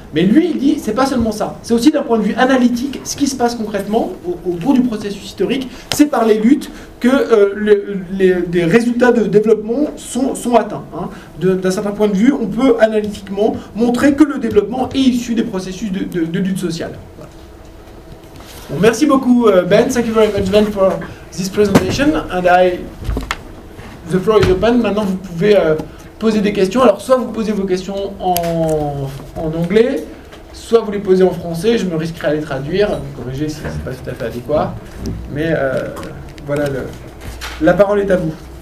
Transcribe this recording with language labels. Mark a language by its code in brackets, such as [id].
[fr] Mais lui, il dit, c'est pas seulement ça. C'est aussi d'un point de vue analytique, ce qui se passe concrètement au cours du processus historique, c'est par les luttes que les résultats de développement sont atteints. Hein. D'un certain point de vue, on peut analytiquement montrer que le développement est issu des processus de lutte sociale. Voilà. Bon, merci beaucoup, Ben. [en] Thank you very much, Ben, for this presentation. And the floor is open. [fr] Maintenant, vous pouvez poser des questions. Alors, soit vous posez vos questions en anglais, soit vous les posez en français. Je me risquerai à les traduire. Vous corrigez si ce n'est pas tout à fait adéquat. Mais voilà, la parole est à vous.